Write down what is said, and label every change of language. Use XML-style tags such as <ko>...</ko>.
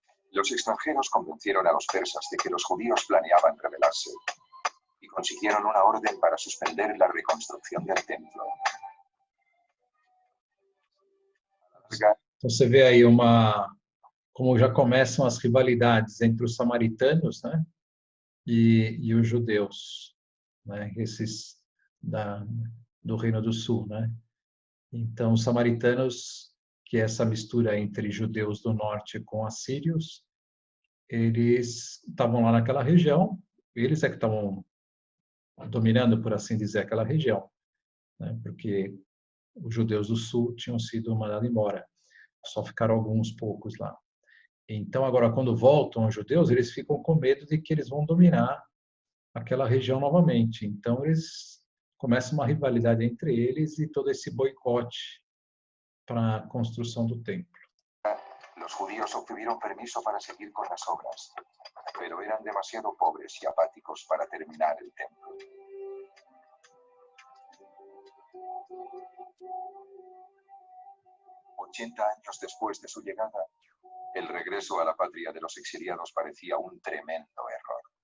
<es>Los extranjeros convencieron a los persas de que los judíos planeaban rebelarse y consiguieron una orden para suspender la reconstrucción del templo.</es> <pt>Então você vê aí como já começam as rivalidades entre os samaritanos, né, e os judeus, né, esses do Reino do Sul, né. Então os samaritanos, que é essa mistura entre judeus do norte com assírios, eles estavam lá naquela região, eles é que estavam dominando, por assim dizer, aquela região, né, porque os judeus do sul tinham sido mandados embora, só ficaram alguns poucos lá. Então, agora, quando voltam os judeus, eles ficam com medo de que eles vão dominar aquela região novamente. Então, eles começam uma rivalidade entre eles e todo esse boicote para a construção do templo.</pt> <es>Los judíos obtuvieron permiso para seguir con las obras, pero eran demasiado pobres y apáticos para terminar el templo. $80 años después de su llegada, el regreso a la patria de los exiliados parecía un tremendo error.</es>